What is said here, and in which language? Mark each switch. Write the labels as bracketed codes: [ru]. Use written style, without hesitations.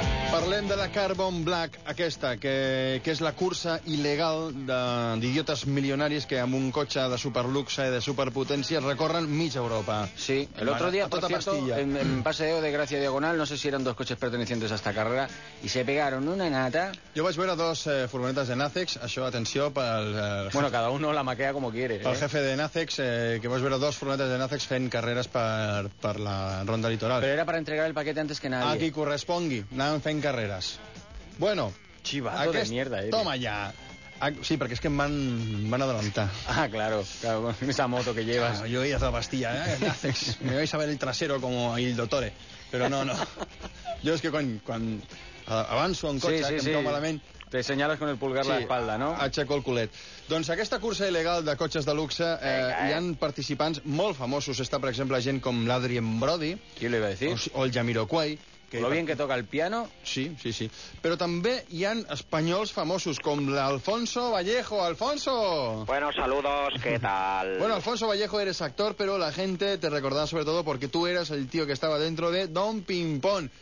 [ca] Parlem de la Carbon Black, aquesta, que és la cursa il·legal d'idiotes milionaris que amb un cotxe de superluxe i de superpotència recorren mig Europa. [es] Sí, el otro día, por cierto, en Paseo de Gracia Diagonal, no sé si eran dos coches pertenecientes a esta carrera, y se pegaron una nata. [ca] Jo vaig veure dos furgonetes de Nacex, això, atenció, pel... [es] Bueno, cada uno la maquea como quiere. [ca] Pel jefe de Nacex, que vaig veure dos furgonetes de Nacex fent carreres per la ronda litoral. [es] Pero era para entregar el paquete antes que nadie. [ca] Aquí correspongui, anàvem fent carreres. Bueno, [es] chivado [ca] aquest... [es] de mierda, toma ya. [ca] Sí, perquè és que em van adelantar. [es] Ah, claro, con esa moto que llevas. Claro, yo he hecho la pastilla, ¿eh? Me vais a ver el trasero como el dottore. Pero no. Yo es que [ca] quan avanço en cotxe, sí, que em cau malament... [es] Te senyales con el pulgar la espalda, no? [ca] Aixeco el culet. Doncs aquesta cursa il·legal de cotxes de luxe, hi han participants molt famosos. Està, per exemple, gent com l'Adrien Brody. [es] ¿Qui le iba a decir? O el Jamiroquai. Lo bien que toca el piano. Sí. Pero también [ca] hi han [es] españoles famosos como el Alfonso Vallejo. ¡Alfonso! Bueno, saludos, ¿qué tal? Bueno, Alfonso Vallejo, eres actor, pero la gente te recordará sobre todo porque tú eras el tío que estaba dentro de Don Pimpón.